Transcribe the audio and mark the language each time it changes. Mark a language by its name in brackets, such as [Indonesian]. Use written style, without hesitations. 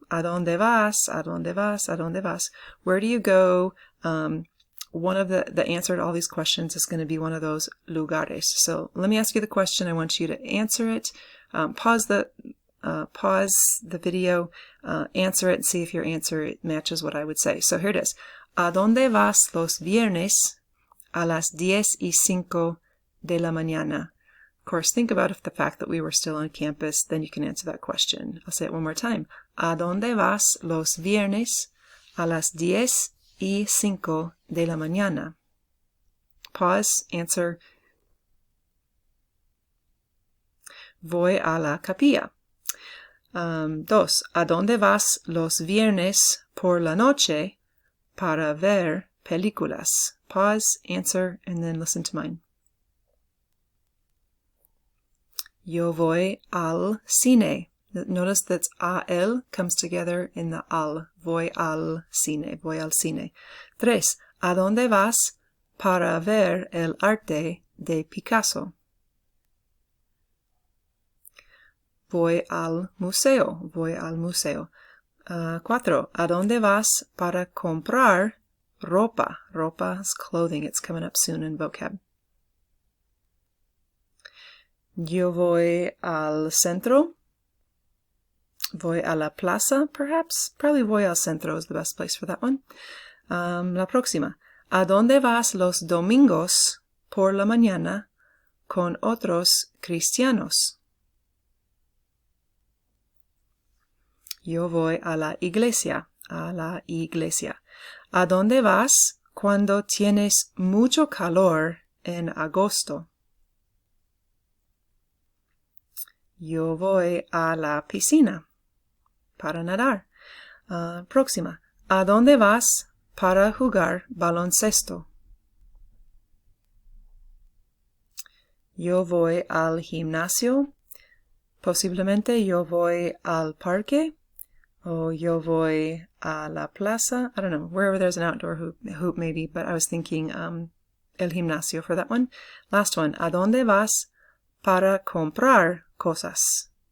[Spanish] ¿A dónde vas? ¿A dónde vas? ¿A dónde vas? [English] Where do you go? One of the answer to all these questions is going to be one of those lugares. So let me ask you the question. I want you to answer it. Pause the video, answer it, and see if your answer matches what I would say. So here it is. [Spanish] ¿A dónde vas los viernes a las 10:05 de la mañana? [English] Of course, think about the fact that we were still on campus, then you can answer that question. I'll say it one more time. [Spanish] ¿A dónde vas los viernes a las 10:05 de la mañana? [English] Pause, answer. [Spanish] Voy a la capilla. 2. ¿A dónde vas los viernes por la noche para ver películas? [English] Pause, answer, and then listen to mine. [Spanish] Yo voy al cine. [English] Notice that al comes together in the al. [Spanish] Voy al cine. Voy al cine. 3. ¿A dónde vas para ver el arte de Picasso? Voy al museo. Voy al museo. 4. ¿A dónde vas para comprar ropa? [English] Ropa is clothing. It's coming up soon in vocab. [Spanish] Yo voy al centro. Voy a la plaza, perhaps. [English] Probably [Spanish] voy al centro [English] is the best place for that one. [Spanish] La próxima. ¿A dónde vas los domingos por la mañana con otros cristianos? Yo voy a la iglesia. A la iglesia. ¿A dónde vas cuando tienes mucho calor en agosto? Yo voy a la piscina para nadar. Próxima. ¿A dónde vas para jugar baloncesto? Yo voy al gimnasio. Posiblemente yo voy al parque. O yo voy a la plaza. [English] I don't know, wherever there's an outdoor hoop maybe, but I was thinking el gimnasio for that one. Last one. [Spanish] ¿A dónde vas para comprar cosas?